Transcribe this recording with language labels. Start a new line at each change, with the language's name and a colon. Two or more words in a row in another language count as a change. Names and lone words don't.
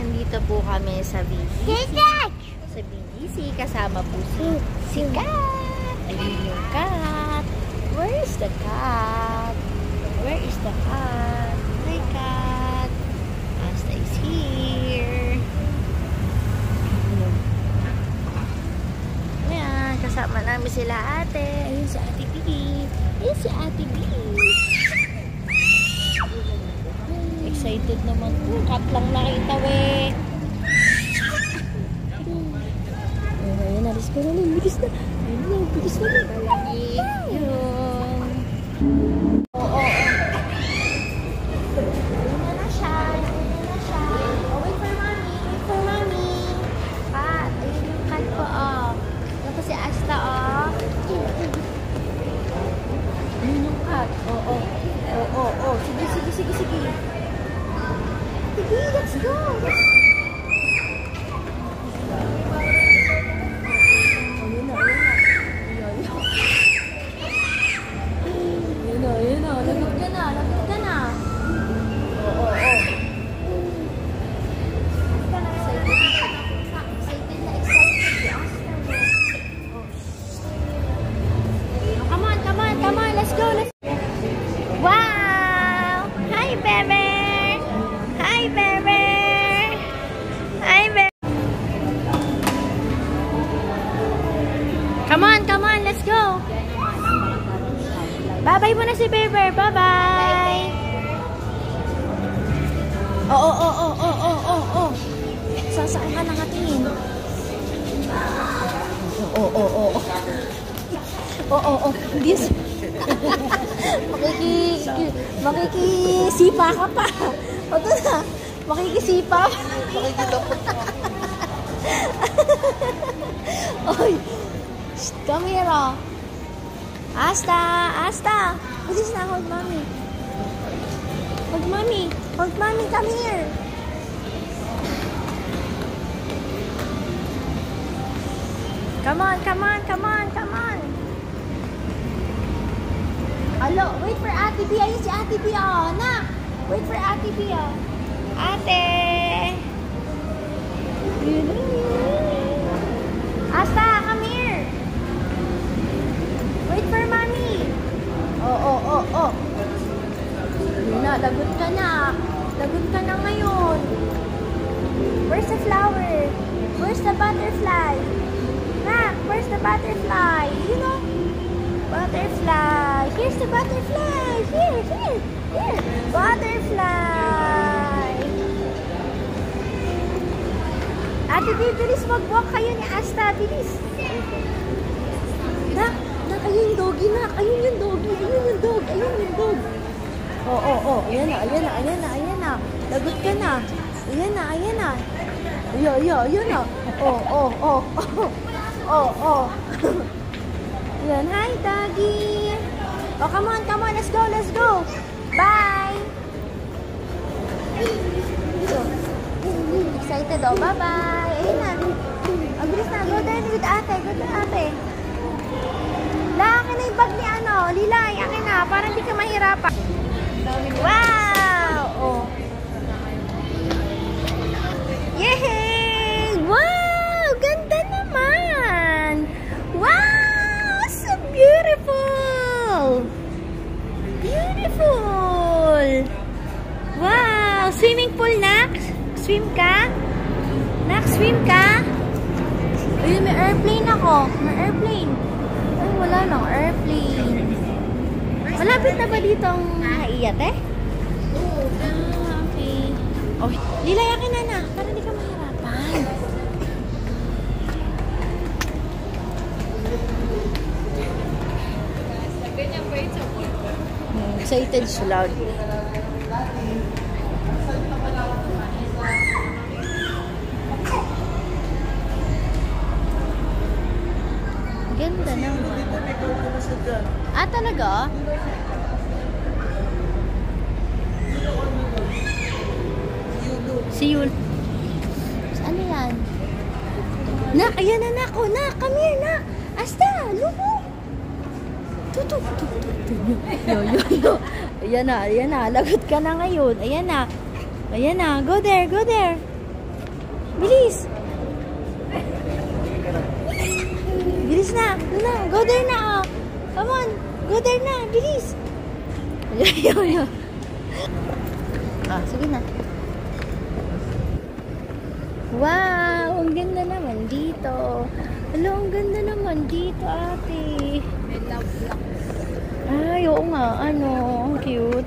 Filipino: Nandito po kami sa BGC. Sa BGC, kasama po si Cat. Ayun yung
English: cat. Where is the cat? Where is the cat? Hi, cat. Asta is here.
Filipino: Ayan, kasama namin sila ate. Ayun si Ate B. Ayun si Ate B. Excited naman po. Cat lang nakita we. Ayun na.
English: Let's go
Filipino: na. Bilis na. Ayun na. Bilis na. Yun. Oo. Ayun na siya. Ayun na siya.
English: Oh, wait for mommy. Wait for mommy. Cat.
Filipino: Ayun yung cat ko, oh. Yan po si Asta, oh. Ayun yung cat. Oo. Oo. Sige.
English: Let's go!
Filipino: Ayun na. Lagot ka na. Oo. Excited na.
English: Come on. Let's go. Wow! Hi, baby! Come on, let's go.
Filipino: Bye-bye muna si Beber. Bye-bye. Oh. Saan ka nakatingin? Oh. Hindi. Makikisipa ka pa. O ito na. Makikisipa. Oy.
English: Come here, oh. Asta.
Filipino: Bilis na,
English: hold mommy. Hold mommy, come here. Come on. Hello, wait for Ate B.
Filipino: Ayun si Ate B, oh. Na,
English: wait for Ate B, oh. Ate. Asta, come here. Wait for mommy. Oh.
Filipino: Yun na, lagot ka na. Lagot ka na ngayon.
English: Where's the flower? Where's the butterfly? Nak, where's the butterfly? You know? Butterfly. Here's the butterfly. Here. Butterfly.
Filipino: Ate, bilis mag-walk kayo ni Asta. Bilis. Nak, ayun yung doggy, nak. Ayun yung dog. Oh. Ayan na. Lagot ka na. Ayan na. Ayan na. Oh. Ayan,
English: hi, doggy. Oh, come on. Let's go. Bye. Excited, oh. Bye-bye.
Filipino: Ayan na. Bilis na.
English: Go there with ate.
Filipino: Akin na yung bag ni Lilay. Akin na. Para hindi ka mahirapan. Wow! Oh. Yay! Wow! Ganda naman! Wow!
English: So beautiful! Wow! Swimming pool,
Filipino: Nak? Swim ka? Nak, swim ka? Ayun, may airplane ako. Ay, wala nang airplane. Malapit na ba dito ang naiyat eh? Okay. Oh, Lilay, akin na. Para hindi ka mahirapan.
English: Excited so loud.
Filipino: Ganda naman. Talaga?
English: See you.
Filipino: Saan yan? Nak, ayan na, nak. Oh, nak,
English: come here, nak. Asta, lupo. Tutu.
Filipino: Yo. Ayan na. Lagot ka na ngayon. Ayan na.
English: Go there.
Filipino: Bilis! Bilis na! Doon na!
English: Go there na! Oh. Come on! Go there na!
Filipino: Bilis! Ayaw. Ah, sige na. Wow! Ang ganda naman dito. Hello, ang ganda naman dito, ate. May love lock. Ay, oo nga. Ano, ang cute.